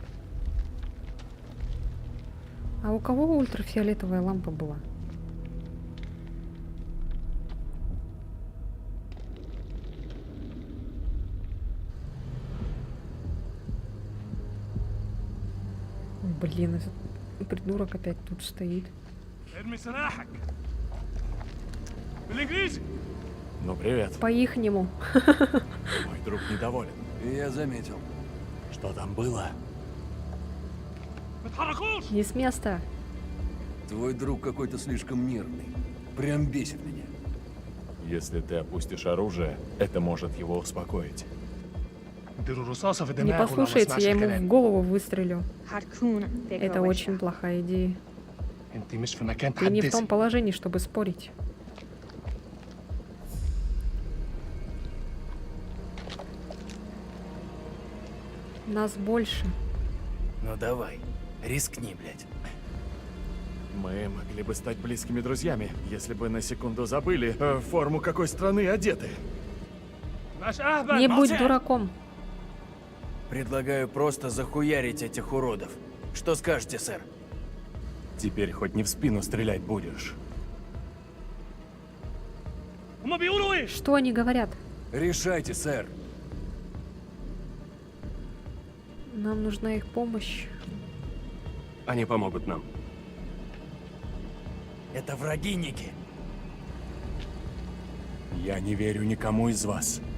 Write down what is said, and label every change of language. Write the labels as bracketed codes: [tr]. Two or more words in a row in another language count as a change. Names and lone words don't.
[ru] А у кого ультрафиолетовая лампа была? Блин, этот придурок опять тут стоит. [ar] ارمي سلاحك بالانجليزي. [ru] Ну, привет. По-ихнему. Мой друг недоволен. Я заметил. Что там было? [ar] ما تحركوش. [ru] Не с места. Твой друг какой-то слишком нервный. Прям бесит меня. Если ты опустишь оружие, это может его успокоить. [ar] اديله رصاصة في [ru] Не [ar] دماغه لو ما [ru] послушается, [ar] سمعش [ru] я ему в [ar] الكلام. [ru] голову выстрелю. [ar] هتكون فكرة [ru] Это [ar] وحشة. [ru] очень плохая идея. [ar] انت مش في مكان [ru] Ты не в том [ar] تحدثي. [ru] положении, чтобы спорить. Нас больше. Ну давай, рискни, блядь. Мы могли бы стать близкими друзьями, если бы на секунду забыли, в форму какой страны одеты. [ar] مش اهبل. [ru] Не будь молчать! дураком. Предлагаю просто захуярить этих уродов. Что скажете, сэр? Теперь хоть не в спину стрелять будешь. [ar] هما بيقولوا ايه؟ [ru] Что они говорят? Решайте, сэр. Нам нужна их помощь. Они помогут нам. Это враги, Ники. Я не верю никому из вас.